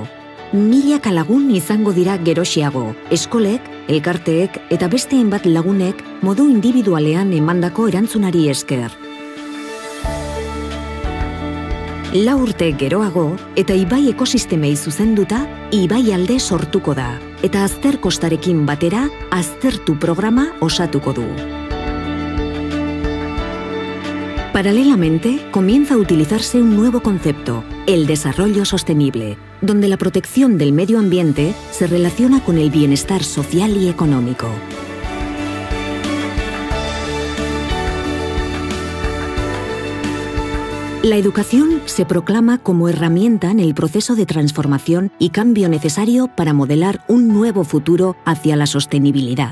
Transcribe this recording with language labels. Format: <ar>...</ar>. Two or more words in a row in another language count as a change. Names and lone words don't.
<eu>1000 lagun izango dira gerosiago, eskolek, elkarteek eta beste hainbat lagunek modu indibidualean emandako erantzunari esker. 4 urte geroago eta ibai ekosistemei zuzenduta, Ibai Alde sortuko da, eta Aster Kostarekin batera Aztertu programa osatuko du.</eu> <es>Paralelamente, comienza a utilizarse un nuevo concepto, el desarrollo sostenible, donde la protección del medio ambiente se relaciona con el bienestar social y económico. La educación se proclama como herramienta en el proceso de transformación y cambio necesario para modelar un nuevo futuro hacia la sostenibilidad.</es>